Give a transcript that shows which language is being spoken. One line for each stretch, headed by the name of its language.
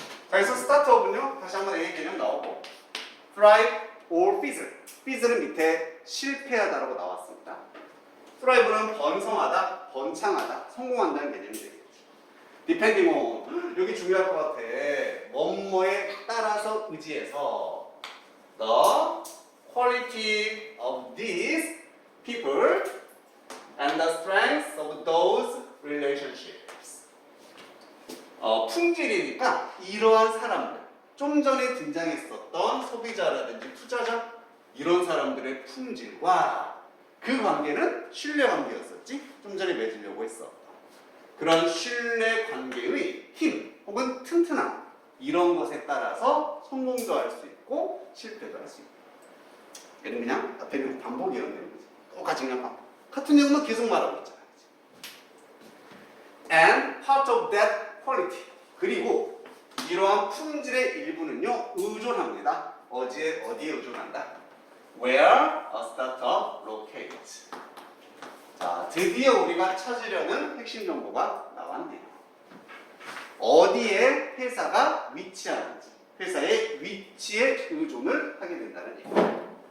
Korean: 그래서 스타트업은요, 다시 한번 A 개념 나오고,
English: thrive or fizzle.
Korean: fizzle은 밑에 실패하다라고 나왔습니다. thrive는 번성하다, 번창하다, 성공한다는 개념이 되겠죠.
English: depending on,
Korean: 여기 중요할 것 같아. 뭐뭐에 따라서 의지해서
English: the quality of these people and the strength of those relationships.
Korean: 품질이니까 이러한 사람들, 좀 전에 등장했었던 소비자라든지 투자자 이런 사람들의 품질과 그 관계는 신뢰 관계였었지. 좀 전에 맺으려고 했었던 그런 신뢰 관계의 힘 혹은 튼튼함 이런 것에 따라서 성공도 할 수 있고 실패도 할 수 있고. 얘는 그냥 앞에는 반복이었는 거지. 똑같이 그냥 반복. 같은 내용만 계속 말하고 있잖아.
English: And part of that quality.
Korean: 그리고 이러한 품질의 일부는요 의존합니다. 어디에 의존한다?
English: Where a startup locates.
Korean: 자, 드디어 우리가 찾으려는 핵심 정보가 나왔네요. 어디에 회사가 위치하는지, 회사의 위치에 의존을 하게 된다는 얘기예요.